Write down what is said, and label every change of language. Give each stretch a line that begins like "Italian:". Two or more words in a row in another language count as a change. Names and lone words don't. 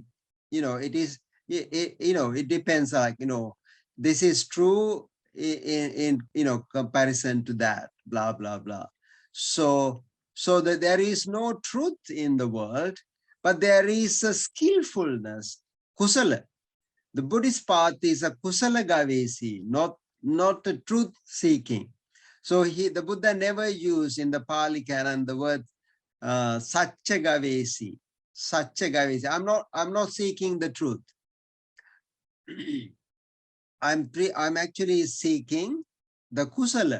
English: It is, it depends, like, this is true in comparison to that, blah, blah, blah. So that there is no truth in the world, but there is a skillfulness, kusala. The Buddhist path is a
Pali: kusala gavesi,
English: not a truth seeking. So the Buddha never used in the Pali canon the word
Sanskrit: Satya Gavesi. Satya Gavesi.
English: I'm not seeking the truth. I'm actually seeking the kusala.